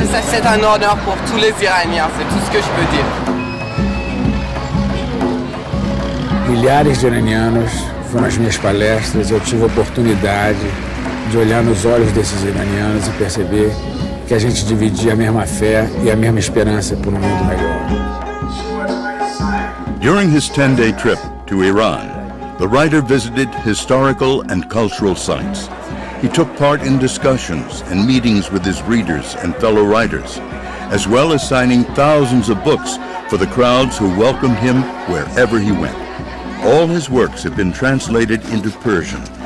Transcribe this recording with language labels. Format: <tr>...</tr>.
<fr>C'est un honneur pour tous les Iraniens, c'est tout ce que je peux dire.</fr> <pt>Milhares de iranianos foram as minhas palestras e eu tive a oportunidade de olhar nos olhos desses iranianos e perceber que a gente dividia a mesma fé e a mesma esperança por um mundo melhor.</pt> <en>During his 10-day trip to Iran, the writer visited historical and cultural sites. He took part in discussions and meetings with his readers and fellow writers, as well as signing thousands of books for the crowds who welcomed him wherever he went. All his works have been translated into Persian</en>